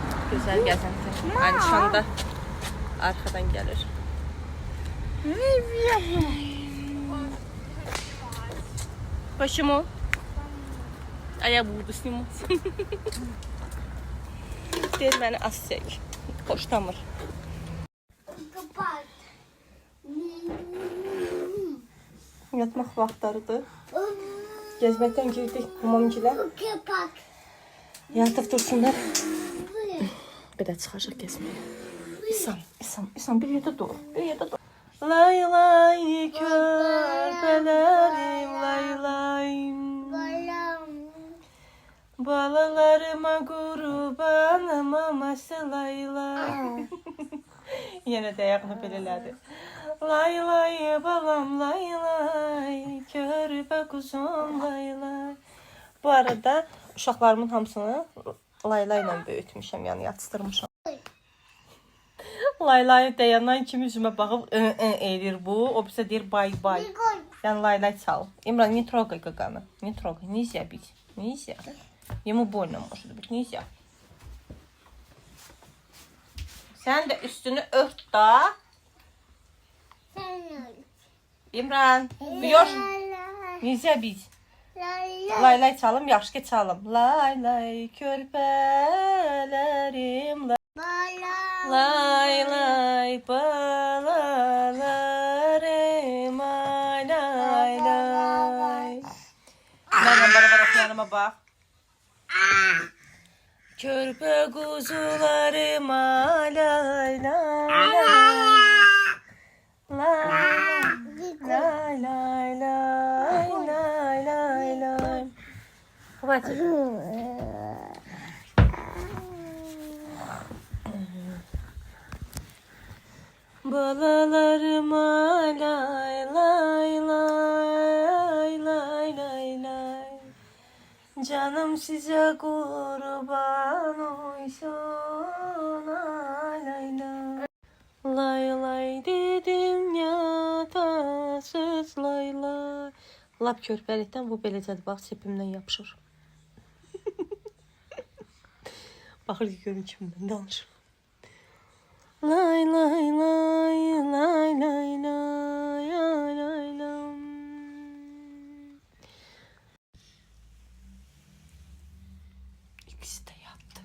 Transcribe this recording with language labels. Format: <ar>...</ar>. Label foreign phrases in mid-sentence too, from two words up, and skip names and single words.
<az>Güzel gəzinti. Anişan da arxadan gəlir.</az> <ru>Почему? А я буду снимать.</ru> <az>Deyir məni az çək. Xoşlamır. Yatmaq vaxtlarıdır. Gezməkdən girdik hamamgilə. Yatıb dursunlar. Bir də çıxacaq gezməyə. İsam bir yerdə dur. Lay lay körpələrim lay lay. Balalarıma qurbanım aması lay lay. Yenə də ayağını belələdi. Lay lay balam lay lay. Körpə quzum lay lay. Bu arada uşaqlarımın hamısını laylayla böyütmüşəm, yəni yatışdırmışam. Laylay dayanan kimi üzümə baxıb eləyir bu. O bizə deyir bay bay. Yəni laylay çal. İmran,</az> <ru>не трогай какану. Не трогай. Нельзя бить. Нельзя. Ему больно может быть.</ru> <az>Neyse. Sen de üstünü ört da. İmran. Buyur. Neyse biz. Lay lay çalım. Yaxşı ki çalım. Lay lay körpələrim. Lay lay balalarım. Lay lay. Məndən beraber oxuyanıma bax. Körpə quzularım lay lay lay lay lay lay lay.</az> <ru>Хватит.</ru> <az>Balalarıma lay lay lay lay lay lay. Canım size kurban olsun lay lay lay. Lay lay dedim yatasız lay lay. Lap körpəlikdən bu beləcədir. Bax sepimdən yapışır. Baxır ki görün kimdən danışır. Lay lay lay lay lay lay lay lay.</az> <tr>İkisi de yattı.</tr>